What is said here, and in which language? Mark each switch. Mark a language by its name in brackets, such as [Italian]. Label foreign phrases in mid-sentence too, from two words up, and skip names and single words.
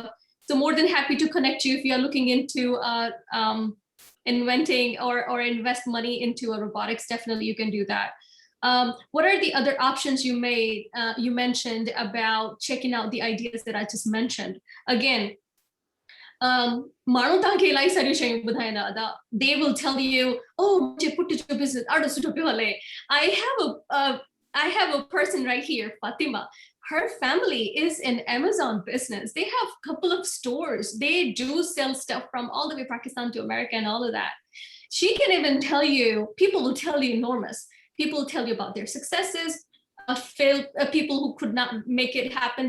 [English] So more than happy to connect you if you're looking into inventing or invest money into a robotics. Definitely, you can do that. What are the other options you mentioned about checking out the ideas that I just mentioned? Again, [Sindhi] माण्हू तव्हांखे इलाही सारियूं शयूं ॿुधाईंदा अदा. [English] They will tell you, [Sindhi] oh, मुंहिंजे पुट जो business ॾाढो सुठो पियो हले. [English] I have a person right here, Fatima. Her family is in Amazon business. They have a couple of stores. They do sell stuff from all the way Pakistan to America and all of that. She can even tell you, people will tell you enormous. People will tell you about their successes, people who could not make it happen.